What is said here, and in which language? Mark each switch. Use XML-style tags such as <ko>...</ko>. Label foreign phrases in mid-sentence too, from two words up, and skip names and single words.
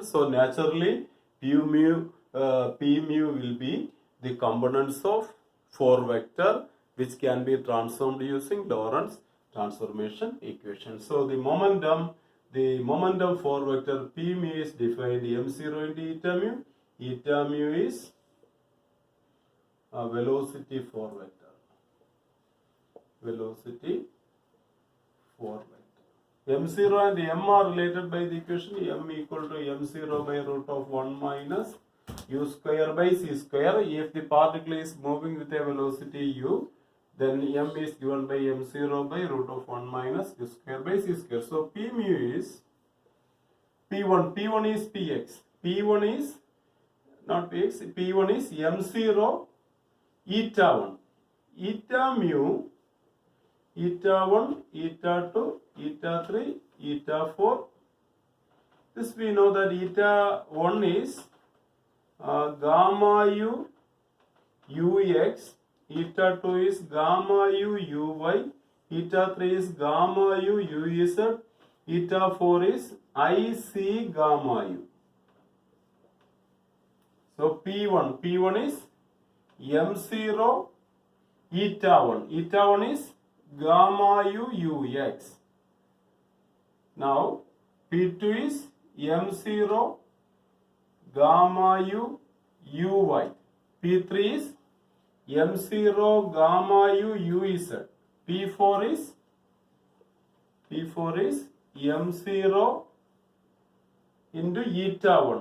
<en>So naturally P mu will be the components of 4 vector which can be transformed using Lorentz transformation equation. So the momentum for vector P mu is defined M0 into eta mu. Eta mu is velocity for vector. Velocity for vector. M0 and M are related by the equation M equal to M0 by root of 1 minus U square by C square. If the particle is moving with a velocity U, then M is given by M0 by root of 1 minus U square by C square. So P mu is P1. P1 is Px. P1 is not Px. P1 is M0 eta 1. Eta mu, eta 1, eta 2, eta 3, eta 4. This we know that eta 1 is gamma u ux, eta 2 is gamma u uy, eta 3 is gamma u uz, eta 4 is ic gamma u. So P1 is M0 eta 1. Eta 1 is gamma u ux. Now P2 is M0 gamma u uy. P3 is M0 gamma u uz. P4 is M0 into eta 1.</en>